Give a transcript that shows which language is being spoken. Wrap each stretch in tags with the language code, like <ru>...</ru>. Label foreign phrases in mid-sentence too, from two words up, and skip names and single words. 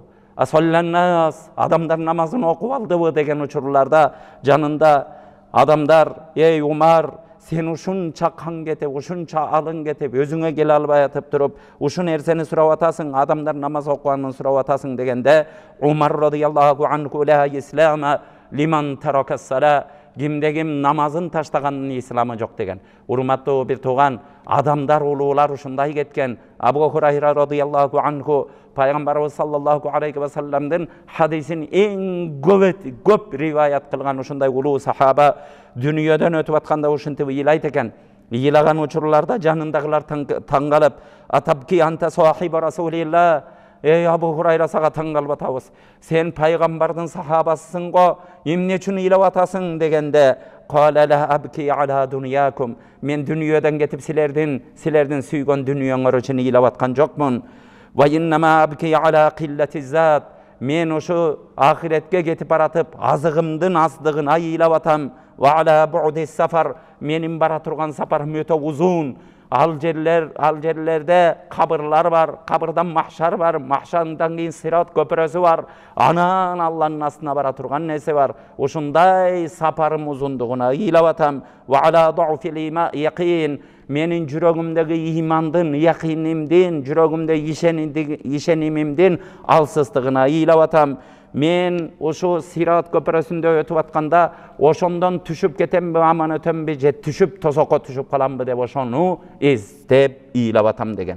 <ky>Асалланнас, адамдар намазын окуп алдыбы?" деген учурларда жанында адамдар, "Ey Умар, sen ушунча кан кетип, ушунча алың кетип, өзүңө келе албай атып туруп, ушун нерсени сурап атасың, адамдар намаз окуганын сурап атасың" дегенде, Умар</ky> <ar>رضي الله عنه "لا إسلام لمن ترك الصلاة",</ar> <ky>кимде ким намазын таштаганын исламы жок деген. Урматтуу бир тууган, адамдар улуулар ушундай кеткен. Абу Хурайра</ky> <ar>رضي الله عنه</ar> <ky>пайгамбарыбыз</ky> <ar>صلى الله عليه وسلم</ar> <ky>хадисин эң көп риваят кылган ушундай улуу сахаба дүйнөдөн өтүп атканда ушинтип ыйлайт экен. Ыйлаган учурларда жанындагылар таң калып,</ky> <ar>"أتبكي وأنت صاحب رسول الله",</ar> <ky>"Ey Абу Хурайра, сага таң калып атабыз. Сен пайгамбардын сахабасысың го, эмне үчүн ыйлап атасың?" дегенде,</ky> <ar>"قال لا أبكي على دنياكم",</ar> <ky>мен дүйнөдөн кетип силердин сүйгөн дүйнөңөр үчүн ыйлап аткан жокмун.</ky> <ar>"وإنما أبكي على قلة الزاد",</ar> <ky>мен ушу ахиретке кетип баратып азыгымдын аздыгына ыйлап атам.</ky> <ar>"وعلى بعد السفر",</ar> <ky>менин бара турган сапарым өтө узун. Ал жерлерде кабырлар бар, кабырдан махшар бар, махшардан кийин сират көпүрөсү бар, анан Алланын астына бара турган нерсе бар. Ушундай сапарым узундугуна ыйлап атам.</ky> <ar>"وعلى ضعف اليقين",</ar> <ky>менин жүрөгүмдөгү имандын, якинимдин, жүрөгүмдө ишенимимдин алсыздыгына ыйлап атам. Мен ушу сират көпүрөсүндө өтүп атканда ошондон түшүп кетемби, аман өтөмбү, же түшүп тосокко түшүп каламбы деп ошону эстеп ыйлап атам деген.</ky>